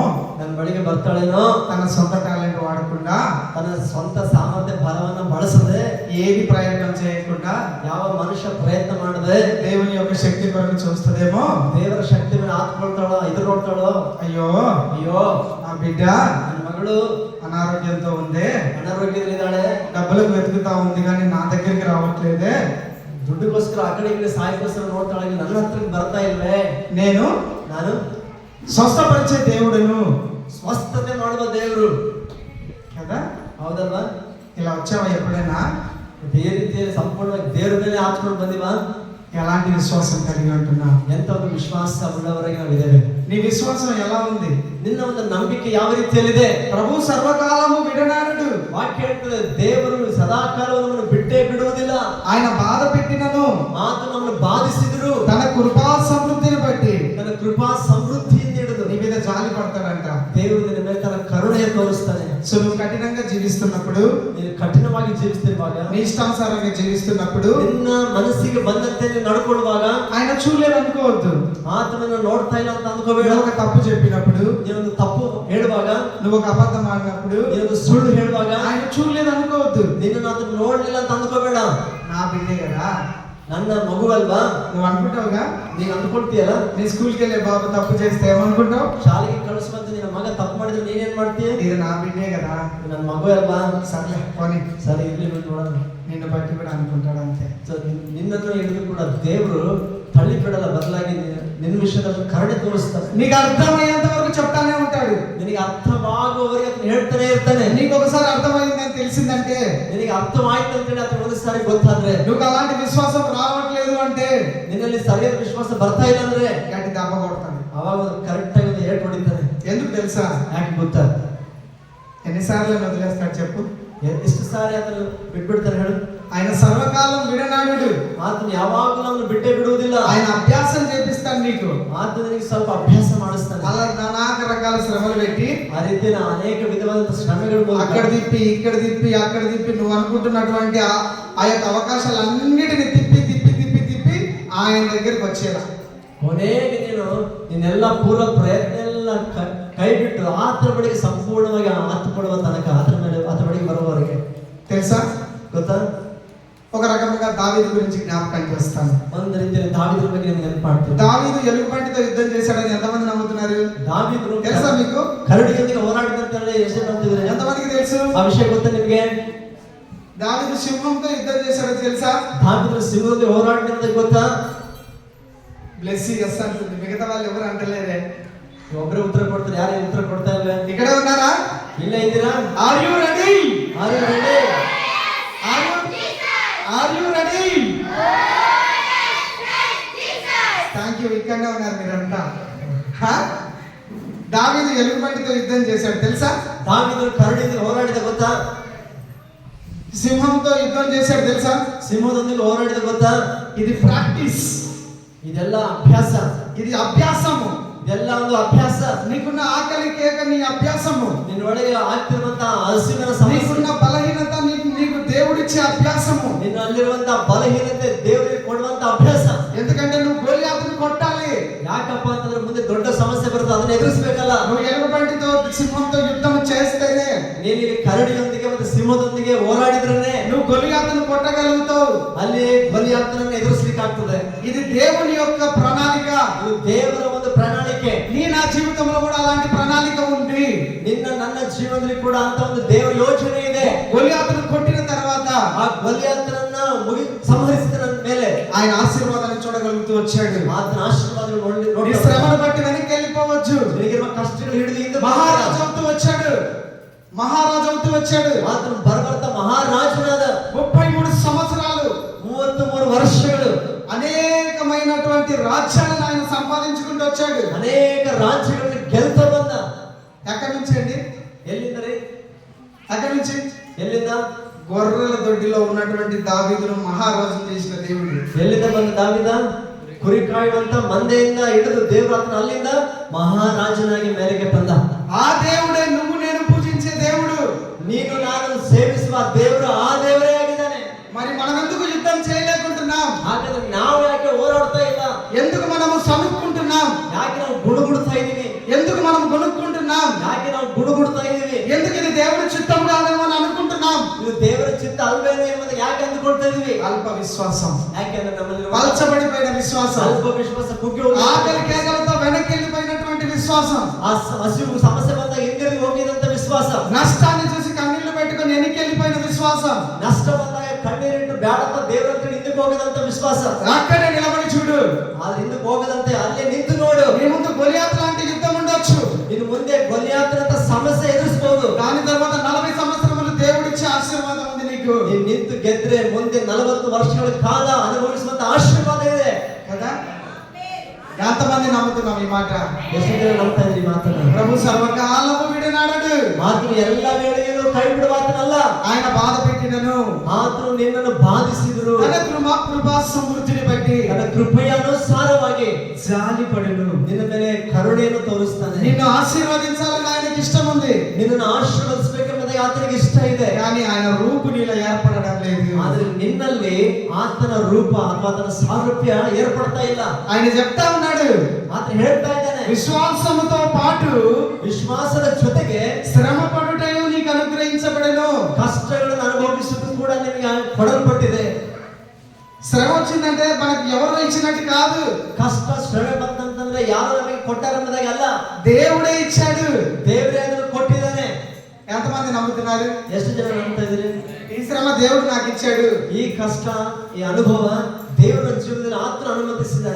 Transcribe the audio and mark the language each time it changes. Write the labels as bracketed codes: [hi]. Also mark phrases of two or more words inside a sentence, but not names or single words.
[kn] ನನ್ನ ಬಳಿಗೆ ಬರ್ತಾಳೇನೋ, [te] తన సొంత టాలెంట్ వాడకుండా, [kn] ತನ್ನ ಸ್ವಂತ ಸಾಮರ್ಥ್ಯ ಬಲವನ್ನ ಬಳಸದೆ, [te] ఏది ప్రయత్నం చేయకుండా, [kn] ಯಾವ ಮನುಷ್ಯ ಪ್ರಯತ್ನ ಮಾಡದೆ [te] దేవుని యొక్క శక్తి కొరకు చూస్తుందేమో, [kn] ದೇವರ ಶಕ್ತಿ ಮೇಲೆ ಆತ್ಕೊಳ್ತಾಳೋ ಎದುರು ನೋಡ್ತಾಳೋ, [te] అయ్యో [kn] ಅಯ್ಯೋ [te] నా బిడ్డ [kn] ನನ್ನ ಮಗಳು [te] అనారోగ్యంతో ఉంది, [kn] ಅನಾರೋಗ್ಯದಲ್ಲಿದ್ದಾಳೆ, [te] డబ్బులకు వెతుకుతా ఉంది కానీ నా దగ్గరికి రావట్లేదే, [kn] ದುಡ್ಡುಗೋಸ್ಕರ ಆ ಕಡೆ ಈ ಕಡೆ ಸಾಯಿಗೋಸ್ಕರ ನೋಡ್ತಾಳೆ, ನನ್ನ ಹತ್ರಕ್ಕೆ ಬರ್ತಾ ಇಲ್ವೇ, ನಾನು [te] స్వస్థపరిచే దేవుడును, [kn] ಸ್ವಸ್ಥತೆ ಮಾಡುವ ದೇವರು [te] కదా. [kn] ಹೌದಲ್ವಾ? [te] ఇలా వచ్చావా ఎప్పుడైనా? [kn] ಈ ರೀತಿಯಲ್ಲಿ ಸಂಪೂರ್ಣವಾಗಿ ದೇವರ ಮೇಲೆ ಹಾಚ್ಕೊಂಡು ಬಂದಿವಾ? [te] ఎలాంటి విశ్వాసం కలిగి ఉంటున్నా? [kn] ಎಂತ ಒಂದು ವಿಶ್ವಾಸ ಉಳ್ಳವರೆಗೆ ನಾವಿದ್ದೇವೆ. [te] నీ విశ్వాసం ఎలా ఉంది? [kn] ನಿನ್ನ ಒಂದು ನಂಬಿಕೆ ಯಾವ ರೀತಿಯಲ್ಲಿದೆ? [te] ప్రభు సర్వకాలము విడనాడడు, [kn] ವಾಕ್ಯ ಹೇಳ್ತದೆ ದೇವರು ಸದಾಕಾಲ ನಮ್ಮನ್ನು ಬಿಟ್ಟೇ ಬಿಡುವುದಿಲ್ಲ. [te] ఆయన బాధ పెట్టినను [kn] ಆತ ನಮ್ಮನ್ನು ಬಾಧಿಸಿದ್ರು [te] తన కృపా సమృద్ధిని బట్టి [kn] ತನ್ನ ಕೃಪಾ ಸಮೃದ್ಧಿಯಿಂದ ಹಿಡಿದು [te] నీ మీద జాలి పడతాడంట. [kn] ದೇವರು ನಿನ್ನ ಮೇಲೆ ತನ್ನ ಕರುಣೆಯ ತೋರಿಸ್ತಾನೆ. [te] సో నువ్వు కఠినంగా జీవిస్తున్నప్పుడు, [kn] ನೀನು ಕಠಿಣವಾಗಿ ಜೀವಿಸ್ತಿರುವಾಗ, [te] నీ ఇష్టానుసారంగా జీవిస్తున్నప్పుడు, [kn] ನಿನ್ನ ಮನಸ್ಸಿಗೆ ಬಂದಂತೆ ನೀನು ನಡ್ಕೊಳ್ಳುವಾಗ [te] ఆయన చూడలేదు అనుకోవద్దు. [kn] ಆತನನ್ನು ನೋಡ್ತಾ ಇಲ್ಲ ಅಂತ ಅಂದ್ಕೋಬೇಡ. [te] నువ్వు ఒక తప్పు చెప్పినప్పుడు, [kn] ನೀನೊಂದು ತಪ್ಪು ಹೇಳುವಾಗ, [te] నువ్వు ఒక అబద్ధం ఆడినప్పుడు, [kn] ನೀನೊಂದು ಸುಳ್ಳು ಹೇಳುವಾಗ [te] ఆయన చూడలేదు అనుకోవద్దు. [kn] ನಿನ್ನನ್ನು ಆತನು ನೋಡ್ಲಿಲ್ಲ ಅಂತ ಅಂದ್ಕೋಬೇಡ. [te] నా బిడ్డే కదా, [kn] ನನ್ನ ಮಗುವಲ್ವಾ [te] నువ్వు అనుకుంటావుగా. [kn] ನೀನು ಅಂದ್ಕೊಳ್ತೀಯಲ್ಲ, [te] నీ స్కూల్కి వెళ్ళే బాబు తప్పు చేస్తే ఏమనుకుంటావు? [kn] ಶಾಲೆಗೆ ಕಳಿಸುವಂತ ನಿನ್ನ ಮಗ ತಪ್ಪು ಮಾಡಿದ್ರೆ ನೀನೇನ್ ಮಾಡ್ತೀಯ? [te] ఇది నా బిడ్డే కదా, [kn] ನನ್ನ ಮಗು ಅಲ್ವಾ, [te] సర్లే పోనీ, [kn] ಸರಿ ಇರ್ಲಿ ಬಿಟ್ಟು ನೋಡೋಣ. [te] నిన్ను బట్టి కూడా అనుకుంటాడు అంతే. So, [kn] ನಿನ್ನನ್ನು ಹಿಡಿದು ಕೂಡ ದೇವರು ತಳ್ಳಿ ಬಿಡಲ್ಲ, ಬದಲಾಗಿ ನಿನ್ನ ವಿಷಯದಲ್ಲಿ ಕರುಣೆ ತೋರಿಸ್ತಾನೆ. [te] నీకు అర్థమయ్యేంత వరకు చెప్తానే ఉంటాడు. [kn] ನಿನಗೆ ಅರ್ಥವಾಗುವವರೆಗೆ ಅದನ್ನ ಹೇಳ್ತಾನೆ ಇರ್ತಾನೆ. [te] నీకు ఒకసారి అర్థమైందని తెలిసిందంటే, [kn] ನಿನಗೆ ಅರ್ಥವಾಯ್ತು ಅಂತೇಳಿ ಅಥವಾ ಒಂದು ಸಾರಿ ಗೊತ್ತಾದ್ರೆ, [te] నువ్వు అలాంటి విశ్వాసం రావట్లేదు అంటే, [kn] ನಿನ್ನಲ್ಲಿ ಸರಿಯಾದ ವಿಶ್ವಾಸ ಬರ್ತಾ ಇಲ್ಲ ಅಂದ್ರೆ [te] గట్టి దెబ్బ కొడతాడు. [kn] ಅವಾಗ ಕರೆಕ್ಟ್ ಆಗಿ ಒಂದು ಏಟ್ ಹೊಡಿತಾನೆ. [te] ఎందుకు తెలుసా? [kn] ಯಾಕೆ ಗೊತ್ತಾ? [te] ఎన్నిసార్లు వదిలేస్తాడు చెప్పు? [kn] ಎಷ್ಟು ಸಾರಿ ಅದನ್ನು ಬಿಟ್ಬಿಡ್ತಾನೆ ಹೇಳು? [te] ఆయన సర్వకాలం విడనాడు. [kn] ಆತನು ಯಾವಾಗಲೂ ನಮ್ಮನ್ನು ಬಿಟ್ಟೇ ಬಿಡುವುದಿಲ್ಲ. [te] ఆయన అభ్యాసం చేపిస్తాడు నీకు. [kn] ಆತ ನಿನಗೆ ಸ್ವಲ್ಪ ಅಭ್ಯಾಸ ಮಾಡಿಸ್ತಾನೆ. [te] అలా నానా రకాల శ్రమలు పెట్టి, [kn] ಆ ರೀತಿ ಅನೇಕ ವಿಧವಾದ ಶ್ರಮೆಗಳು [te] అక్కడ తిప్పి ఇక్కడ తిప్పి అక్కడ తిప్పి, నువ్వు అనుకుంటున్నటువంటి ఆ యొక్క అవకాశాలన్నిటిని తిప్పి తిప్పి తిప్పి తిప్పి ఆయన దగ్గరికి వచ్చేలా, [kn] ಕೊನೆಗೆ ನಿನ್ನೆಲ್ಲ ಪೂರ್ವ ಪ್ರಯತ್ನ ಎಲ್ಲ ಕೈ ಬಿಟ್ಟು ಆತನ ಬಳಿಗೆ ಸಂಪೂರ್ಣವಾಗಿ ಆತು ಕೊಡುವ ತನಕ, ಆತನ ಬಳಿಗೆ ಬರುವವರೆಗೆ. [te] తెలుసా? [kn] ಗೊತ್ತಾ? [te] ఒక రకముగా దావీదు గురించి జ్ఞాపకం చేస్తాను. [kn] ಒಂದು ರೀತಿಯಲ್ಲಿ ದಾವೀದನ ಬಗ್ಗೆ ನಿಮ್ಗೆ ನೆನಪಾಡ್ತೀನಿ. [te] దావీదు ఎలుగుబంటితో యుద్ధం చేశాడని ఎంతమంది నమ్ముతున్నారు? [kn] ದಾವೀದನು [te] తెలుసా మీకు? [kn] ಕರಡಿಯೊಂದಿಗೆ ಹೋರಾಡಿದಂತೆ ಎಷ್ಟು ನಂಬ್ತಿದ್ರೆ? [te] ఎంతమందికి తెలుసు [kn] ಆ ವಿಷಯ ಗೊತ್ತಾ ನಿಮ್ಗೆ? [te] దావీదు సింహంతో యుద్ధం చేశాడని తెలుసా? [kn] ದಾವೀದನು ಸಿಂಹದೊಂದಿಗೆ ಹೋರಾಡಿದಂತೆ ಗೊತ್ತಾ? [te] బ్లెస్సీ ఎస్ అంటుంది, మిగతా వాళ్ళు ఎవరు అంటలేరే. [kn] ಒಬ್ಬರೇ ಉತ್ತರ ಕೊಡ್ತಾರೆ, ಯಾರೇ ಉತ್ತರ ಕೊಡ್ತಾ ಇಲ್ವೇ? [te] ఇక్కడే ఉన్నారా? [kn] ಇಲ್ಲ ಇದ್ದೀರಾ? [en] Are you ready? Are you ready? Are you ready? Thank you. [te] ఇక్కడనే ఉన్నారు మీరంతా. దావీదు ఎలుగుబంటితో యుద్ధం చేశాడు తెలుసా? [kn] ದಾವೀದನು ಕರಡಿಯೊಂದಿಗೆ ಹೋರಾಡಿದ ಗೊತ್ತಾ? [te] సింహంతో యుద్ధం చేశాడు తెలుసా? [kn] ಸಿಂಹದೊಂದಿಗೆ ಹೋರಾಡಿದ ಗೊತ್ತಾ? [te] ఇది ప్రాక్టీస్, [kn] ಇದೆಲ್ಲ ಅಭ್ಯಾಸ. [te] ఇది అభ్యాసము. [kn] ಇದೆಲ್ಲ ಒಂದು ಅಭ್ಯಾಸ. [te] నీకున్న ఆకలి కేక నీ అభ్యాసము, [kn] ನಿನ್ನೊಳಗೆ ಆಗ್ತಿರುವಂತ ಹಸಿವಿನ ಸಮಸ್ಯೆ, [te] నీకున్న బలహీనత నీకు దేవుడిచ్చే అభ్యాసము. [kn] ನಿನ್ನಲ್ಲಿರುವಂತ ಬಲಹೀನತೆ ದೇವರಿಗೆ ಕೊಡುವಂತ ಅಭ್ಯಾಸ. [te] ఎందుకంటే నువ్వు గొలియాతుని కొట్టాలి. [kn] ಯಾಕಪ್ಪ ಅಂತಂದ್ರೆ ಮುಂದೆ ದೊಡ್ಡ ಸಮಸ್ಯೆ ಬರುತ್ತೆ, ಅದನ್ನ ಎದುರಿಸಬೇಕಲ್ಲ. [te] నువ్వు ఎలుగుబంటితో సింహంతో యుద్ధం చేస్తేనే, [kn] ನೀನು ಇಲ್ಲಿ ಕರಡಿಯೊಂದಿಗೆ ಮತ್ತೆ ಸಿಂಹದೊಂದಿಗೆ ಹೋರಾಡಿದ್ರೆ [te] నువ్వు గొలియాతుని కొట్టగలుగుతావు. [kn] ಅಲ್ಲಿ ಬಲಿಯಾತನನ್ನು ಎದುರಿಸಲಿಕ್ಕೆ ಆಗ್ತದೆ. [te] ఇది దేవుని యొక్క ప్రణాళిక. [kn] ಇದು ದೇವರ ಒಂದು ಪ್ರಣಾಳಿಕೆ. [te] నీ నా జీవితంలో కూడా అలాంటి ప్రణాళిక ఉంది. [kn] ನಿನ್ನ ನನ್ನ ಜೀವನದಲ್ಲಿ ಕೂಡ ಅಂತ ಒಂದು ದೇವರ ಯೋಚನೆ ಇದೆ. [te] గొలియాతును కొట్టిన తర్వాత ఆ గొలియాతునನ್ನ సంహరిసిన ಮೇಲೆ ఆయన ఆశీర్వాదాన్ని చూడగలుగుతూ వచ్చాడు. [kn] ಆತನ ಆಶೀರ್ವಾದಗಳು [te] నీ శ్రమను బట్టి వెనక్కి వెళ్ళిపోవచ్చు. [kn] ನಿನಗಿರುವ ಕಷ್ಟಗಳು ಹಿಡಿದು ಹಿಂದೆ [te] మహారాజు అవుతూ వచ్చాడు. మహారాజు అవుతూ వచ్చాడు. [kn] ಆತನು ಬರಬರ್ತಾ ಮಹಾರಾಜನಾದ [te] 33 సంవత్సరాలు [kn] 33 ವರ್ಷಗಳು [te] అనేకమైనటువంటి రాజ్యాలను ఆయన సంపాదించుకుంటూ వచ్చాడు. [kn] ಅನೇಕ ರಾಜ್ಯಗಳನ್ನು ಗೆಲ್ತಾ ಬಂದ. [te] ఎక్కడి నుంచి అండి? [kn] ಎಲ್ಲಿಂದರಿ? [te] ఎక్కడి నుంచి? [kn] ಎಲ್ಲಿಂದ? [te] గొర్రెల దొడ్డిలో ఉన్నటువంటి దావీదును మహారాజు చేసిన దేవుడు. [kn] ಎಲ್ಲಿಂದ ಬಂದ ದಾವೀದ? ಕುರಿ ಕಾಯುವಂತ ಮಂದೆಯಿಂದ ಹಿಡಿದು ದೇವರು ಆತನ ಅಲ್ಲಿಂದ ಮಹಾರಾಜನಾಗಿ ಮೇಲೆಗೆ ಬಂದ. [te] ఆ దేవుడే నువ్వు నేను పూజించే దేవుడు. [kn] ನೀನು ನಾನು ಸೇವಿಸುವ ದೇವರು ಆ ದೇವರೇ ಆಗಿದ್ದಾನೆ. [te] మరి మనం ఎందుకు యుద్ధం చేయలేకుంటున్నాం? [kn] ಹಾಗಾದ್ರೆ ನಾವು ಯಾಕೆ ಹೋರಾಡ್ತಾ ಇಲ್ಲ? [te] ఎందుకు మనము సనుక్కుంటున్నాం? [kn] ಯಾಕೆ ನಾವು ಗುಣಗುಡ್ತಾ ಇದೀವಿ? [te] ఎందుకు మనం గొనుక్కుంటున్నాం? [kn] ಯಾಕೆ ನಾವು ಗುಣಗುಡ್ತಾ ಇದೀವಿ? [te] ఎందుకు ఇది దేవుడి చిత్తం కాదేమో అని అనుకుంటున్నాం? [kn] ಇದು ದೇವರ ಚಿತ್ತ ಅಲ್ವೇನೋ ಎಂಬುದು ಯಾಕೆ ಅಂದುಕೊಳ್ತಾ ಇದೀವಿ? [te] అల్ప విశ్వాసం, [kn] ಯಾಕೆಂದ್ರೆ ನಮ್ಮಲ್ಲಿ [te] పలచబడిపోయిన విశ్వాసం, [kn] ಅಲ್ಪ ವಿಶ್ವಾಸ ಕುಗ್ಗಿ ಹೋಗಿ [te] ఆకలి కేకలతో వెనక్కి వెళ్ళిపోయినటువంటి విశ్వాసం, [kn] ಆ ಹಸಿವು ಸಮಸ್ಯೆ ಬಂದಾಗ ಹಿಂದಿರುಗಿ ಹೋಗಿದಂತ ವಿಶ್ವಾಸ, [te] నష్టాన్ని చూసి కన్నీళ్లు పెట్టుకొని వెనక్కి వెళ్ళిపోయిన విశ్వాసం, [kn] ನಷ್ಟ ಬಂದಾಗ ಕಣ್ಣೀರಿಟ್ಟು ಬ್ಯಾಡಪ್ಪ ದೇವರ ಹತ್ರ ಹಿಂದಕ್ಕೆ ಹೋಗದಂತ ವಿಶ್ವಾಸ, [te] అక్కడే నిలబడి చూడు. [kn] ಆದ್ರೆ ಹಿಂದಕ್ಕೆ ಹೋಗದಂತೆ ಅಲ್ಲೇ ನಿಂತು ನೋಡು. [te] నీ ముందు గొలియాతు లాంటి యుద్ధం ఉండొచ్చు. [kn] ಇನ್ನು ಮುಂದೆ ಗೊಲಿಯಾತನಂತ ಸಮಸ್ಯೆ ಎದುರಿಸಬಹುದು. [te] దాని తర్వాత 40 సంవత్సరములు దేవుడిచ్చే ఆశీర్వాదం ఉంది నీకు. [kn] ನೀನು ನಿಂತು ಗೆದ್ರೆ ಮುಂದೆ 40 ವರ್ಷಗಳ ಕಾಲ ಅನುಭವಿಸುವಂತ ಆಶೀರ್ವಾದ ಇದೆ [te] కదా? ఎంతమంది నమ్ముతున్నాం ఈ మాట? [kn] ಎಷ್ಟು ಜನ ನಂಬ್ತಾ ಇದ್ರಿ ಮಾತನ್ನ? [te] ప్రభు సర్వకాలము విడనాడడు. [kn] ಆತನು ಎಲ್ಲ ವೇಳೆಯಲ್ಲೂ ಕೈ ಬಿಡುವಾತನಲ್ಲ. [te] ఆయన బాధ పెట్టినను, [kn] ಆತನು ನಿನ್ನನ್ನು ಬಾಧಿಸಿದರು. [te] తన కృపా సమృద్ధిని బట్టి [kn] ತನ್ನ ಕೃಪೆಯ ಅನುಸಾರವಾಗಿ [te] జాలిపడును. [kn] ನಿನ್ನ ಮೇಲೆ ಕರುಣೆಯನ್ನು ತೋರಿಸ್ತಾನೆ. [te] నిన్ను ఆశీర్వదించాలని ఆయనకి ఇష్టం ఉంది. [kn] ನಿನ್ನನ್ನು ಆಶೀರ್ವದಿಸಬೇಕೆಂಬುದಾಗಿ ಆತನಿಗೆ ಇಷ್ಟ ಇದೆ. [te] కానీ ఆయన రూపు నీలో ఏర్పడడం లేదు. [kn] ಆದ್ರೆ ನಿನ್ನಲ್ಲಿ ಆತನ ರೂಪ ಅಥವಾ ಆತನ ಸಾರೂಪ್ಯ ಏರ್ಪಡ್ತಾ ಇಲ್ಲ. [te] ఆయన చెప్తా ఉన్నాడు, [kn] ಆತ ಹೇಳ್ತಾ ಇದ್ದಾನೆ, [te] విశ్వాసముతో పాటు [kn] ವಿಶ್ವಾಸದ ಜೊತೆಗೆ [te] శ్రమ పడుటయు నీకు అనుగ్రహించబడెను. [kn] ಕಷ್ಟಗಳನ್ನು ಅನುಭವಿಸುವುದು ಕೂಡ ನಿಮಗೆ ಕೊಡಲ್ಪಟ್ಟಿದೆ. [te] శ్రమ వచ్చిందంటే మనకు ఎవరో ఇచ్చినట్టు కాదు. [kn] ಕಷ್ಟ ಶ್ರಮೆ ಬಂತಂತಂದ್ರೆ ಯಾರು ನಮಗೆ ಕೊಟ್ಟಾರೆಂಬುದಾಗಿ ಅಲ್ಲ, [te] దేవుడే ఇచ్చాడు. [kn] ದೇವರೇ ಅದನ್ನು ಕೊಟ್ಟಿದ್ದಾನೆ. [te] ఎంతమంది నమ్ముతున్నారు? [kn] ಎಷ್ಟು ಜನ ನಂಬ್ತಾ ಇದ್ದೀರಿ? [te] ఈ శ్రమ దేవుడు నాకు ఇచ్చాడు. [kn] ಈ ಕಷ್ಟ, ಈ ಅನುಭವ ದೇವರ ಜೀವನದಲ್ಲಿ ಆತನ ಅನುಮತಿಸಿದ್ದಾನೆ.